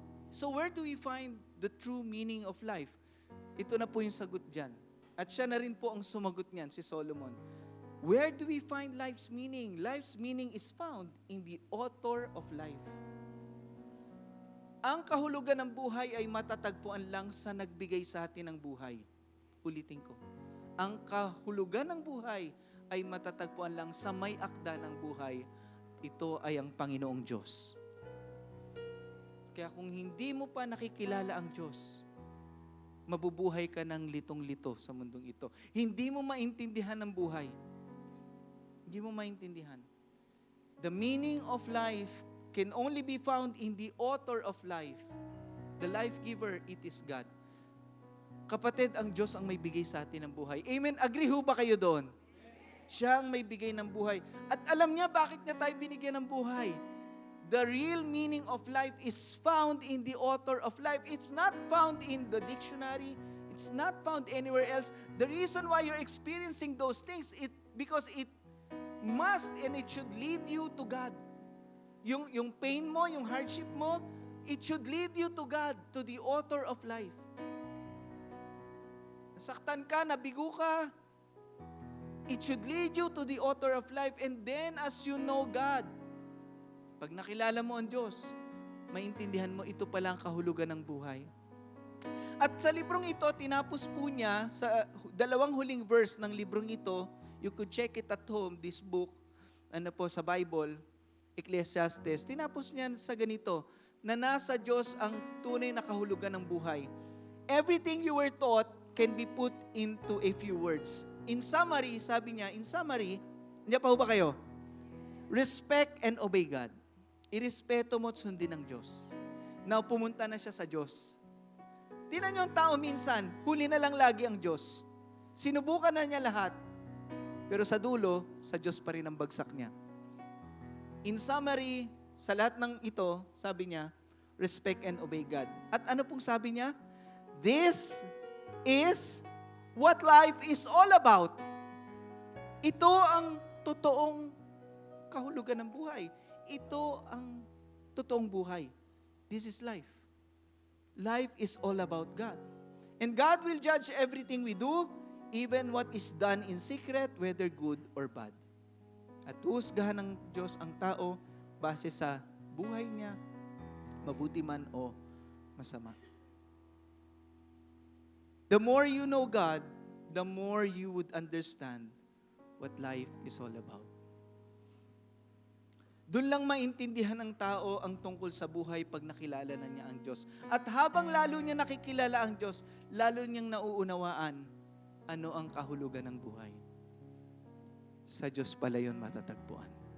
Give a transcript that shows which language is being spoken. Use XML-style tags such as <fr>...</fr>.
<en>So where do we find the true meaning of life?</en> <tl>Ito na po yung sagot dyan. At siya na rin po ang sumagot niyan, si Solomon.</tl> <en>Where do we find life's meaning? Life's meaning is found in the author of life.</en> <tl>Ang kahulugan ng buhay ay matatagpuan lang sa nagbigay sa atin ng buhay. Ulitin ko. Ang kahulugan ng buhay ay matatagpuan lang sa may akda ng buhay. Ito ay ang Panginoong Diyos. Kaya kung hindi mo pa nakikilala ang Diyos, mabubuhay ka ng litong-lito sa mundong ito. Hindi mo maintindihan ang buhay. Hindi mo maintindihan.</tl> <en>The meaning of life can only be found in the author of life. The life giver, it is God.</en> <tl>Kapatid, ang Diyos ang may bigay sa atin ng buhay. Amen? Agree ho ba kayo doon? Siya ang may bigay ng buhay. At alam niya bakit niya tayo binigyan ng buhay.</tl> <en>The real meaning of life is found in the author of life. It's not found in the dictionary. It's not found anywhere else. The reason why you're experiencing those things, because it must and it should lead you to God.</en> <tl>Yung pain mo, yung hardship mo,</tl> <en>it should lead you to God, to the author of life.</en> <tl>Nasaktan ka, nabigo ka,</tl> <en>it should lead you to the author of life. And then as you know God,</en> <tl>pag nakilala mo ang Diyos, maintindihan mo ito pala ang kahulugan ng buhay. At sa librong ito, tinapos po niya sa dalawang huling verse ng librong ito.</tl> <en>You could check it at home, this book, sa Bible, Ecclesiastes.</en> <tl>Tinapos niya sa ganito, na nasa Diyos ang tunay na kahulugan ng buhay.</tl> <en>Everything you were taught can be put into a few words. In summary,</en> <tl>sabi niya, hindi pa ho ba kayo?</tl> <en>Respect and obey God.</en> <tl>Irespeto mo at sundin ng Diyos. Now, pumunta na siya sa Diyos. Tingnan niyo ang tao minsan, huli na lang lagi ang Diyos. Sinubukan na niya lahat. Pero sa dulo, sa Diyos pa rin ang bagsak niya.</tl> <en>In summary,</en> <tl>sa lahat ng ito, sabi niya,</tl> <en>respect and obey God.</en> <tl>At ano pong sabi niya?</tl> <en>This is what life is all about.</en> <tl>Ito ang totoong kahulugan ng buhay. Ito ang totoong buhay.</tl> <en>This is life. Life is all about God. And God will judge everything we do, even what is done in secret, whether good or bad.</en> <tl>At husgahan ng Diyos ang tao base sa buhay niya, mabuti man o masama.</tl> <en>The more you know God, the more you would understand what life is all about.</en> <tl>Doon lang maintindihan ng tao ang tungkol sa buhay pag nakilala na niya ang Diyos. At habang lalo niya nakikilala ang Diyos, lalo niyang nauunawaan ano ang kahulugan ng buhay. Sa Diyos pala yun matatagpuan.</tl>